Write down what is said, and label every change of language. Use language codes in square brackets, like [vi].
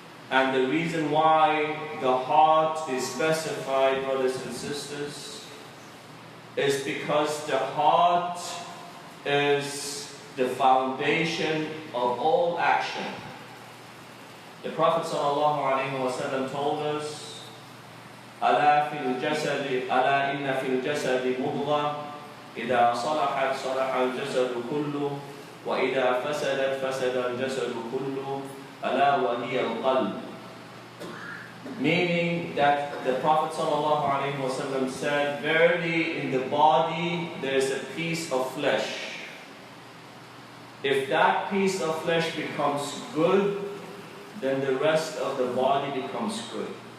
[en] And the reason why the heart is specified, brothers and sisters, is because the heart is the foundation of all action. [ar] The Prophet ﷺ told us, ألا إن في الجسد مضغة إذا صلحت صلح الجسد كله وإذا فسدت فسد الجسد كله ألا وهي القلب. [en] Meaning that the Prophet ﷺ said, verily in the body there is a piece of flesh. If that piece of flesh becomes good, then the rest of the body becomes good.